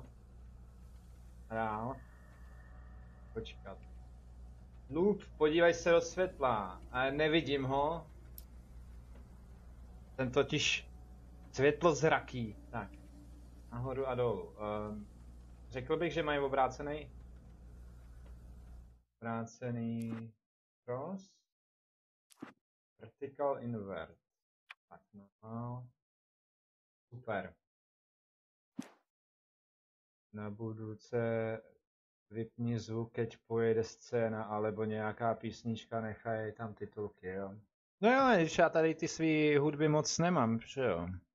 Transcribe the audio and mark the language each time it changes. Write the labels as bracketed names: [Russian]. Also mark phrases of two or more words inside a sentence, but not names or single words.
[Czech] Dál. Počkat. Loop, podívej se do světla. A nevidím ho. Ten totiž světlo zraký. Tak. Nahoru a dolů. Řekl bych, že mají obrácený cross. [English] Vertical invert. [Czech] Tak no. Super. Na budouce vypni zvuk, keď pojede scéna, alebo nějaká písnička, nechaj tam titulky, jo. No jo, když já tady ty svý hudby moc nemám, že jo.